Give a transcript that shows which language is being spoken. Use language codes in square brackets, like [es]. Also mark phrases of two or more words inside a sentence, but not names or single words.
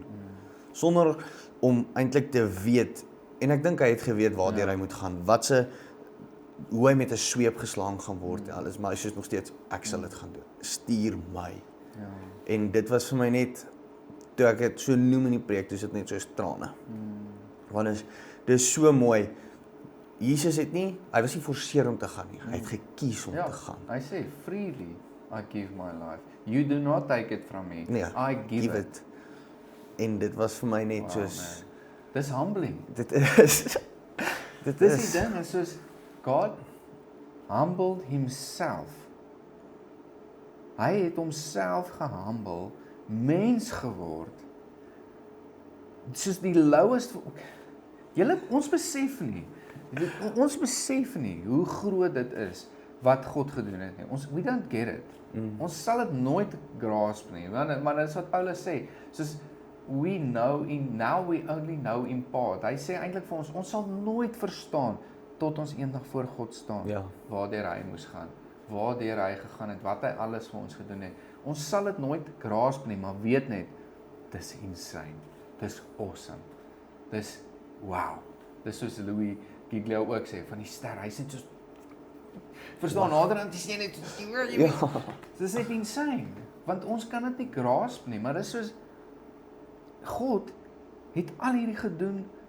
[af] Sonder om eintlik te weet, en ek dink hy het geweet waardeur hy moet gaan, hoe hy met 'n sweep geslaan gaan word, alles, maar hy sê nog steeds, ek sal dit gaan doen. Stuur my. Ja. En dit was vir my net, toe ek het so noem in die preek, dis dit net soos trane. Want dis so mooi. Jesus het nie, hy was nie forceer om te gaan nie, hy het gekies om te gaan. Hy sê, [en] freely I give my life. You do not take it from me. [af] Nee, [en] I give it. [af] En dit was vir my net soos, man. Dis humbling. dit is Dis die ding, is soos, [en] God humbled himself. [af] Hy het homself gehumble, mens geword, soos die lowest, ons besef nie hoe groot dit is, wat God gedoen het nie. [en] We don't get it. [af] Ons sal dit nooit grasp nie, maar dit is wat Paulus sê, soos, [en] now we only know in part. [af] Hy sê eintlik vir ons sal nooit verstaan, tot ons eendag voor God staan, waardeur hy moes gaan, waardeur hy gegaan het, wat hy alles vir ons gedoen het. Ons sal dit nooit grasp nie, maar weet net, dis insane, dis awesome, dis wow, dis soos Louis Giglio ook sê, van die ster, hy sê soos, verstaan, nader aan die sê net, dis net insane, want ons kan dit nie grasp nie, maar dis soos, God het al hierdie gedoen,